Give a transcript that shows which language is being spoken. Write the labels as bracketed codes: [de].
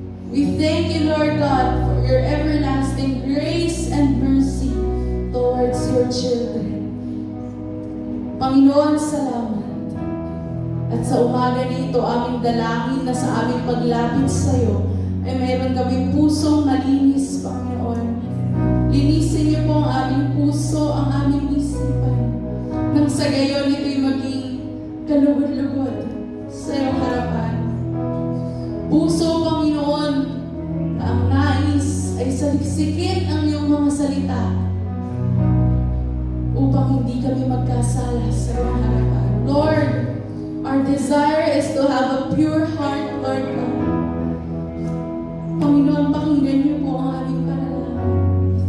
[en] We thank you, Lord God, for your everlasting grace and mercy towards your children. [tl] Panginoon, salamat. At sa umaga nito, aming dalangin na sa aming paglapit sa iyo ay mayroon kaming pusong malinis, Panginoon. Linisin niyo po ang aming puso, ang aming isipan. Nang sa gayon, ito'y maging kalugod-lugod sa iyong harapan. Puso, Panginoon, na ang nais ay saliksikin ang iyong mga salita upang hindi kami magkasala sa iyong harapan. [en] Lord, our desire is to have a pure heart, Lord God. [tl] Panginoon, pakinggan niyo po ang aming panalangin.